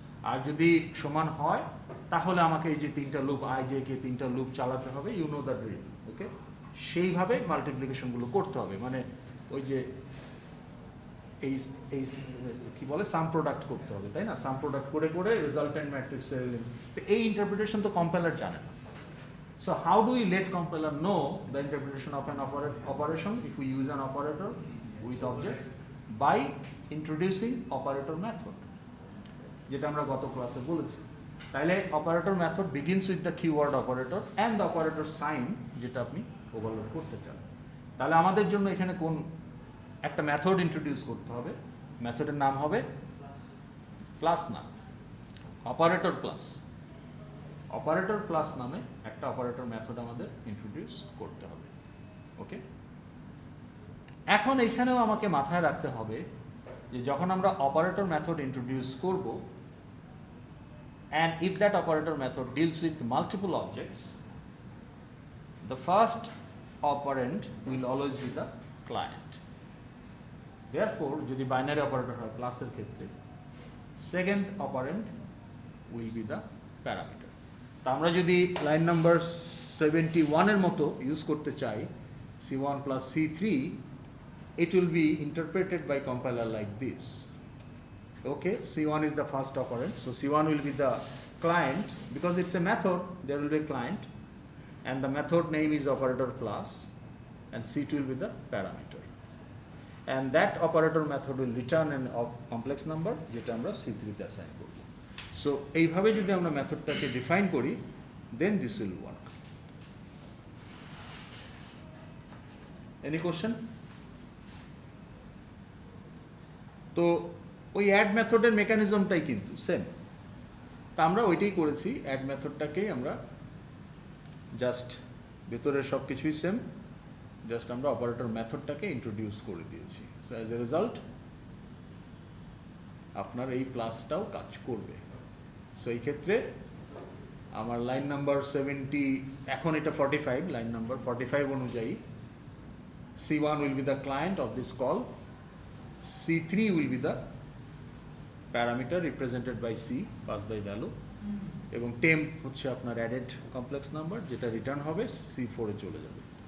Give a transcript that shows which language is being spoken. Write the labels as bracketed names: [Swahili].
[Bangla] আর যদি সমান হয় তাহলে আমাকে এই যে তিনটা লুপ কে তিনটা লুপ চালাতে হবে, [English] You know the drill. [Bangla] ওকে, সেইভাবে মাল্টিপ্লিকেশনগুলো করতে হবে, মানে ওই যে এই এই কি বলে সাম প্রোডাক্ট করতে হবে, তাই না? সাম প্রোডাক্ট করে করে রেজাল্টেন্ট ম্যাট্রিক্সের, এই ইন্টারপ্রিটেশন তো কম্পাইলার জানে না। [English] So how do we let compiler know the interpretation of an operation if we use an operator with objects? By introducing operator method, [Bangla] যেটা আমরা গত ক্লাসে বলেছি। [English] তাহলে operator method begins with the keyword operator and the operator sign, [Bangla] যেটা আপনি overload করতে চান। তাহলে আমাদের জন্য এখানে কোন একটা মেথড ইন্ট্রোডিউস করতে হবে, মেথডের নাম হবে প্লাস, নাম অপারেটর প্লাস। অপারেটর প্লাস নামে একটা অপারেটর মেথড আমাদের ইন্ট্রোডিউস করতে হবে। ওকে, এখন এখানেও আমাকে মাথায় রাখতে হবে যে যখন আমরা অপারেটর মেথড ইন্ট্রোডিউস করব, [English] and if that operator method deals with multiple objects, the first operand will always be the client. Therefore, [Bangla] যদি বাইনারি অপারেটর হয় ক্লাসের ক্ষেত্রে, [English] Second operand will be the parameter. [Bangla] তা আমরা যদি লাইন নাম্বার 71 এর মতো ইউজ করতে চাই, [English] C1 plus C3, it will be interpreted by compiler like this. Okay, C1 is the first operand, so C1 will be the client. Because it's a method, there will be a client, and the method name is operator plus, and C2 will be the parameter. And that operator method will return an complex number, [Bangla] যেটা আমরা C3 তে [English] assign করব। So [Bangla] এইভাবে যদি আমরা মেথডটাকে define করি, [English] then this will work. Any question? [Bangla] তো ওই অ্যাড মেথডের মেকানিজমটাই কিন্তু সেম। তা আমরা ওইটাই করেছি, অ্যাড মেথডটাকেই আমরা জাস্ট ভেতরের সব কিছুই সেম, জাস্ট আমরা অপারেটর মেথডটাকে ইন্ট্রোডিউস করে দিয়েছি। সো অ্যাজ এ রেজাল্ট আপনার এই প্লাসটাও কাজ করবে। সো এই ক্ষেত্রে আমার লাইন নাম্বার 70, এখন এটা 45, লাইন নাম্বার 45 অনুযায়ী [English] C1 will be the client of this call, C3 will be the parameter represented by C, pass by value, [Bangla] এবং temp হচ্ছে আপনার added complex number, যেটা রিটার্ন হবে C4 এ চলে যাবে।